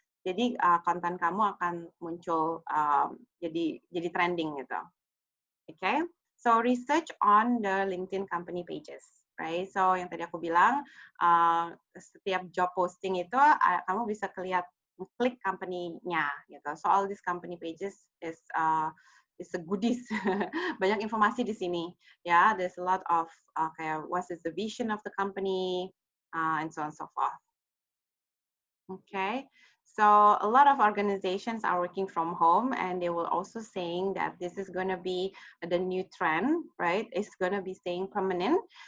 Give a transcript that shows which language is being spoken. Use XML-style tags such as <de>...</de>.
<id>Jadi konten kamu akan muncul jadi trending gitu.</id> <en>Okay. So research on the LinkedIn company pages, right? So</en> <id>yang tadi aku bilang, setiap job posting itu kamu bisa klik company-nya, gitu.</id> <en>So all these company pages is a goodies.</en> <id>Banyak informasi di sini, ya.</id> <en>There's a lot of</en> <id>kayak</id> <en>what is the vision of the company, and so on and so forth. Okay. So a lot of organizations are working from home, and they will also saying that this is going to be the new trend, right? It's going to be staying permanent.</en>